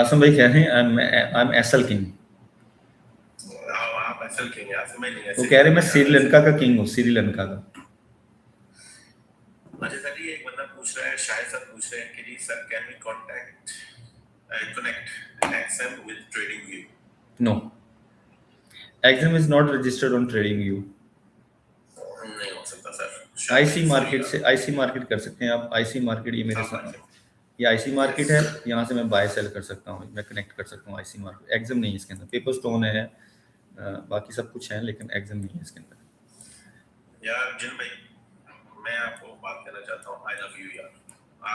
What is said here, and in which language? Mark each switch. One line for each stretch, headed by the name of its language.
Hindi: आसम भाई कह रहे हैं
English: I am SL king.
Hindi: आप एसएल किंग हैं? आसम भाई नहीं, वो कह रहे मैं श्रीलंका का किंग हूँ, श्रीलंका का। अच्छा सर जी, एक बंदा पूछ रहा है, शायद सर पूछ रहे हैं कि जी sir
English: Can we contact connect XM with TradingView? No, XM is not registered on TradingView.
Hindi: नहीं हो सकता सर। आईसी मार्केट से आईसी मार्केट कर सकते हैं आप। आईसी मार्केट ये मेरे सामने, ये आईसी मार्केट है, यहाँ से मैं बाय सेल कर सकता हूँ, मैं कनेक्ट कर सकता हूँ आईसी मार्केट। एक्सएम नहीं है इसके अंदर, पेपर स्टोन है, बाकी सब कुछ है, लेकिन एक्सएम नहीं है इसके अंदर। यार जिन भाई, मैं आपको बात करना चाहता हूँ,
English: I love you
Hindi: यार।